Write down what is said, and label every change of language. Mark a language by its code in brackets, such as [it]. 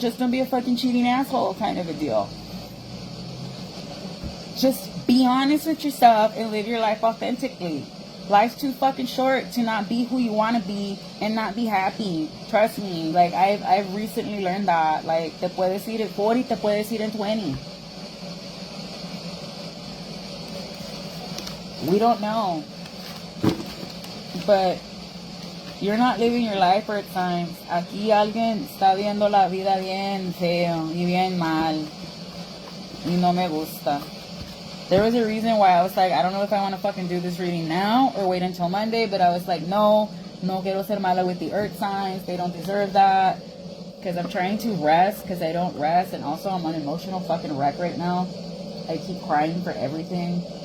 [en] Just don't be a fucking cheating asshole kind of a deal. Just be honest with yourself and live your life authentically. Life's too fucking short to not be who you want to be and not be happy. Trust me. Like, I've recently learned that. [es] Like, te puedes ir en 40, te puedes ir en 20. [en] We don't know. But you're not living your life, Earth signs. [es] Aquí alguien está viendo la vida bien feo y bien mal. Y no me gusta. [en] There was a reason why I was like, I don't know if I want to fucking do this reading now or wait until Monday. But I was like, [es] no quiero ser mala [en] with the Earth signs. They don't deserve that. Because I'm trying to rest because I don't rest. And also I'm an emotional fucking wreck right now. I keep crying for everything.